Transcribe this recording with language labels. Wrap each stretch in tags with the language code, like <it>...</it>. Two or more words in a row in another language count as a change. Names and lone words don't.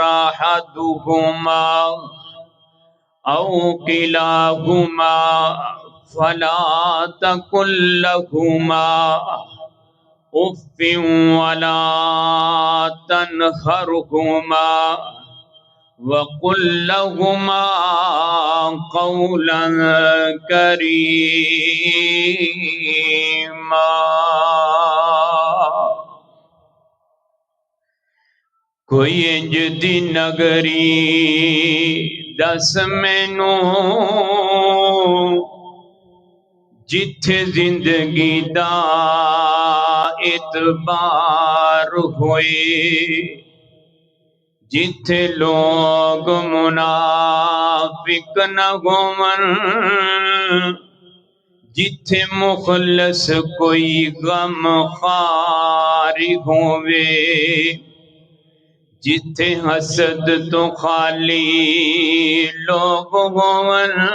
<ar>أَحَدُهُمَا أَوْ كِلَاهُمَا فَلَا تَقُل لَّهُمَا أُفٍّ وَلَا تَنْهَرْهُمَا وَقُل لَّهُمَا قَوْلًا كَرِيمًا۔</ar> <pa>کوئی انج دی نگری دس مینوں جتھے زندگی دا اعتبار ہوئے، جتھے لوگ منافق نہ ہون، جتھے مخلص کوئی غم خاری ہووے، جتھے حسد تو خالی لوگ ہون،</pa>